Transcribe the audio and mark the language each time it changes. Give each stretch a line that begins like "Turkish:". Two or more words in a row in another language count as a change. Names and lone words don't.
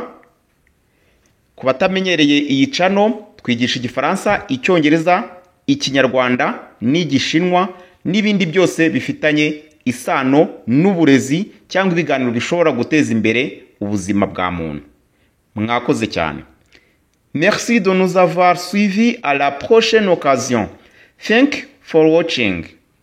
Kinyarwanda: Ku batamenyereye iyi channel twigisha igifaransa, icyongereza, ikinyarwanda n'igishinwa n'ibindi byose bifitanye isano n'uburezi cyangwa ibiganiro bishobora guteza imbere ubuzima bwa muntu. Mwakoze cyane.
French: Merci de nous avoir suivis. À la prochaine occasion.
English: Thank you for watching.